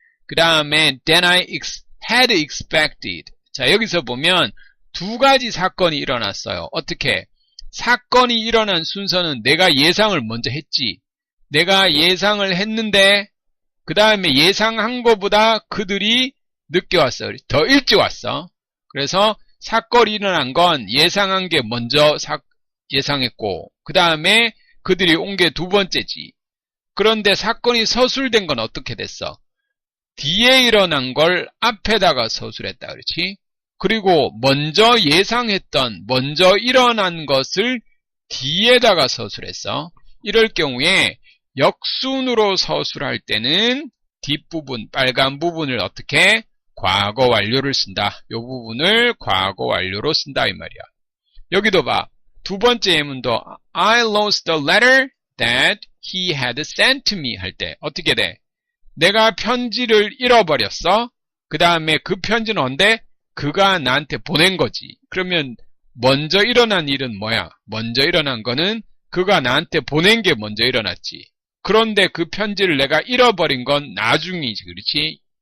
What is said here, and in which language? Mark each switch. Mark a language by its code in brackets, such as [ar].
[ko] 그 다음에 [en] then I had expected. [ko] 자, 여기서 보면 두 가지 사건이 일어났어요. 어떻게? 사건이 일어난 순서는 내가 예상을 먼저 했지. 내가 예상을 했는데 그 다음에 예상한 것보다 그들이 늦게 왔어. 더 일찍 왔어. 그래서 사건이 일어난 건 예상한 게 먼저 예상했고 그 다음에 그들이 온 게 두 번째지. 그런데 사건이 서술된 건 어떻게 됐어? 뒤에 일어난 걸 앞에다가 서술했다. 그렇지? 그리고 먼저 예상했던, 먼저 일어난 것을 뒤에다가 서술했어. 이럴 경우에 역순으로 서술할 때는 뒷부분, 빨간 부분을 어떻게? 과거 완료를 쓴다. 이 부분을 과거 완료로 쓴다 이 말이야. 여기도 봐. 두 번째 예문도 [en] I lost the letter that he had sent to me [ko] 할 때 어떻게 돼? 내가 편지를 잃어버렸어. 그 다음에 그 편지는 언제? 그가 나한테 보낸 거지. 그러면 먼저 일어난 일은 뭐야? 먼저 일어난 거는 그가 나한테 보낸 게 먼저 일어났지. 그런데 그 편지를 내가 잃어버린 건 나중이지. 그렇지?